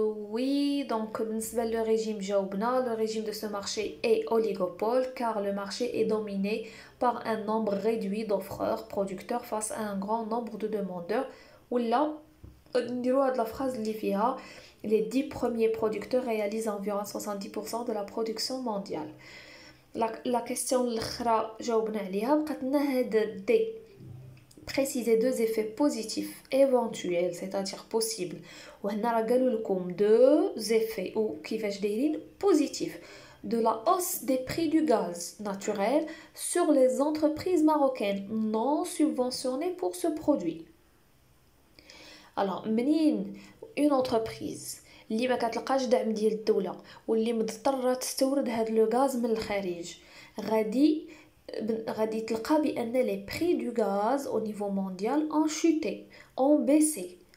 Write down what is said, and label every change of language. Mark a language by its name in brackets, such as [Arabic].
[French] Oui, donc le régime [Arabic] جاوبنا, [French] le régime de ce marché est oligopole car le marché est dominé par un nombre réduit d'offreurs producteurs face à un grand nombre de demandeurs. [Arabic] ولا نديروا هاد [French] la phrase [Arabic] اللي فيها [French] les 10 premiers producteurs réalisent environ 70% de la production mondiale. La question [Arabic] الاخرى جاوبنا عليها بقات لنا هاد D. [French] Préciser deux effets positifs éventuels, c'est-à-dire possibles. [Arabic] وهنا راه قالوا لكم [French] deux effets ou [Arabic] كيفاش دايرين [French] positifs de la hausse des prix du gaz naturel sur les entreprises marocaines non subventionnées pour ce produit. [Arabic] Alors منين [French] une entreprise [Arabic] اللي ما كتلقاش دعم ديال الدولة واللي مضطرة تستورد هاد لو غاز من الخارج غادي تلقى بان [French] لي بري دو غاز او نيفو مونديال ان شوتي اون بيسي.